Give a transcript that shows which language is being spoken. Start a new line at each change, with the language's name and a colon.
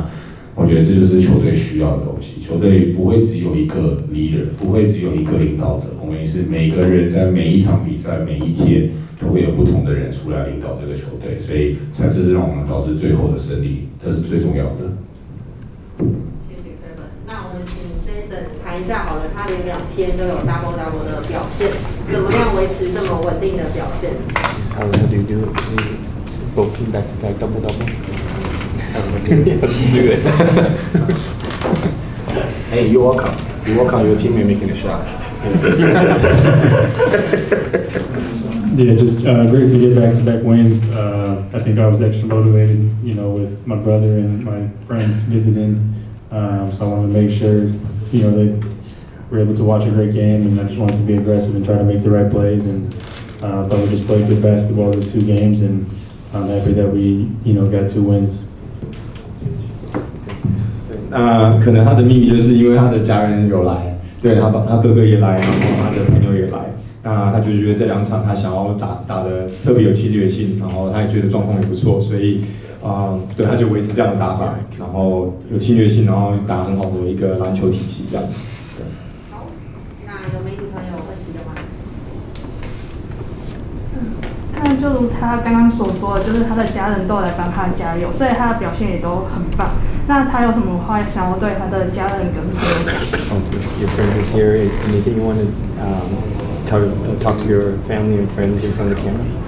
Chinese: 那我觉得这就是球队需要的东西，球队不会只有一个 leader， 不会只有一个领导者，我们也是每个人在每一场比赛每一天都会有不同的人出来领导这个球队，所以这是让我们导致最后的胜利，这是最重要的。谢谢 Kevin。那我们请 Jason 谈一下好了，他连2天都有 double 的表现，怎么样维持这么稳定的表现？
English: How do you do it? Both team back to back double. Hey, you're welcome. You work on your teammate making a shot. Yeah, just great to get back-to-back wins. I think I was extra motivated, with my brother and my friends visiting. So I wanted to make sure, they were able to watch a great game, and I just wanted to be aggressive and try to make the right plays. And I thought we just played good basketball these 2 games, and I'm happy that we, got 2 wins.
Chinese: 那可能他的秘密就是因为他的家人有来，对他哥哥也来，然后他的朋友也来。那他就觉得这2场他想要打的特别有侵略性，然后他也觉得状况也不错，所以对他就维持这样的打法，然后有侵略性，然后打很好的一个篮球体系这样子。对。好，那有媒体朋友有问题的吗？那就如他刚刚所说的，就是他的家人都来帮他加油，所以他的表现也都很棒。那他有什么话想要对他的家人跟朋友讲？
English: Your friend is here. Anything you want to talk to your family and friends in front of the camera?